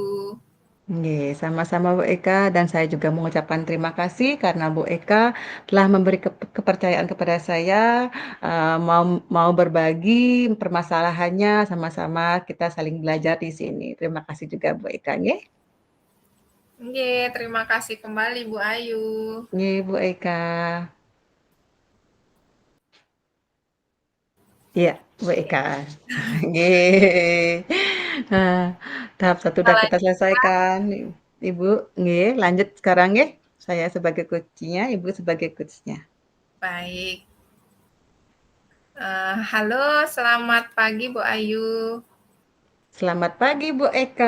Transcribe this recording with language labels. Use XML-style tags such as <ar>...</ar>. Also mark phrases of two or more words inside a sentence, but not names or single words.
<id>Nggih, sama-sama Bu Eka dan saya juga mengucapkan terima kasih karena Bu Eka telah memberi kepercayaan kepada saya, mau mau berbagi permasalahannya, sama-sama kita saling belajar di sini. Terima kasih juga Bu Eka, nggih. Nggih, terima kasih kembali Bu Ayu. Nggih, Bu Eka. Iya, Bu Eka. Nggih. Nah, tahap satu Kita sudah kita lanjutkan. selesaikan, Ibu. Nggih, lanjut sekarang nggih. Saya sebagai coach-nya, Ibu sebagai coach-nya. Baik. Halo, selamat pagi Bu Ayu. Selamat pagi Bu Eka.</id>